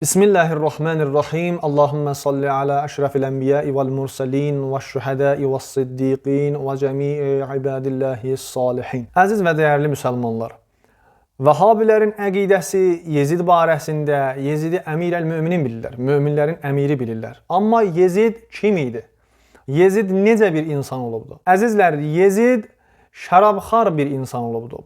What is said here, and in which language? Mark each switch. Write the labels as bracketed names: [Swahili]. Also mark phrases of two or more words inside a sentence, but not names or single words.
[Arabic] بسم الله الرحمن الرحيم. اللهم صل على أشرف الأنبياء والمرسلين والشهداء والصديقين وجميع عباد الله الصالحين. [Azerbaijani] Əziz və dəyərli müsəlmanlar, Vəhabilərin əqidəsi Yezid barəsində Yezidi əmir-əl-müminin bilirlər, möminlərin əmiri bilirlər. Amma Yezid kim idi? Yezid necə bir insan olubdu? Əzizlər, Yezid şərabxar bir insan olubdu.